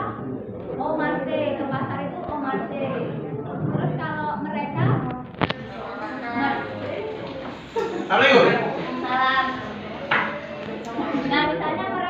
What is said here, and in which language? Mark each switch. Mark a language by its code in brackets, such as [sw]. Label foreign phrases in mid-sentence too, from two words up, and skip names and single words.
[fr] Au marché, [id] ke pasar itu [fr] au marché. [id] Terus kalau mereka salam. Nah misalnya